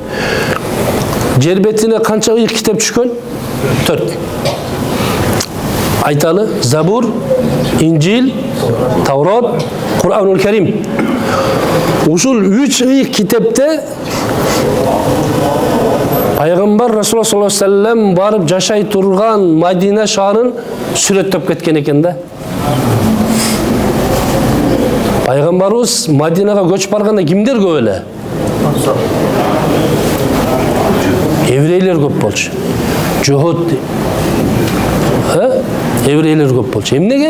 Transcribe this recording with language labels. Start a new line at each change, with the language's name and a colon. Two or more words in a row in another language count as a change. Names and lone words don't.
Kyrgyz: Жер бетине канча ыйык китеп түшкөн? 4. Айталы: Забур, Инжил, Таврот, Куранул Карим. Ушул 3 ыйык китепте Пайгамбар Расулуллах
Arabic: صلى الله عليه وسلم
Kyrgyz: барып жашай турган Мадина шаарын сүрөттөп кеткен экен да. Пайгамбарыбыз Мадинага көчүп барганда кимдер көп эле? Еврейлер көп болчу. Жохот. Еврейлер көп болчу. Эмнеге?